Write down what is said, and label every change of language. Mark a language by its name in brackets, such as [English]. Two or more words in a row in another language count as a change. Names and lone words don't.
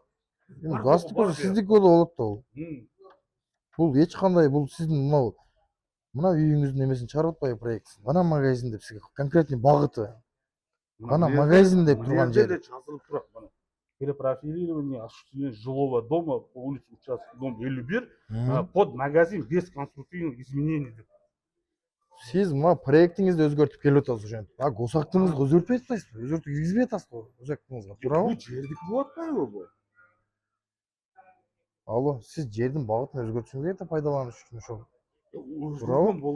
[Kyrgyz] Газдыкы сиздики да болот да бул. Бул эч кандай бул сиздин мына үйүңүздүн эмесин чыгарып атпайбы проектисин. Гана магазин деп сизге конкретный багыты. Гана магазин деп турган жери. Жазылып турат мына. [Russian] Перепрофилирование осуществления жилого дома по улице участок дом 51 под магазин без конструктивных изменений деп. [Kyrgyz] Сиз мына проектиңизди өзгөртүп келип атасыз ошентип. Госактыңызды өзгөртпөй атпайсызбы? Өзгөртүп киргизбей атасыз го госактыңызга, туурабы? Бул жердики болуп атпайбы бул? Алло, сиз жердин багытын өзгөртүшүңүз керек да пайдаланыш үчүн ошол. Туурабы?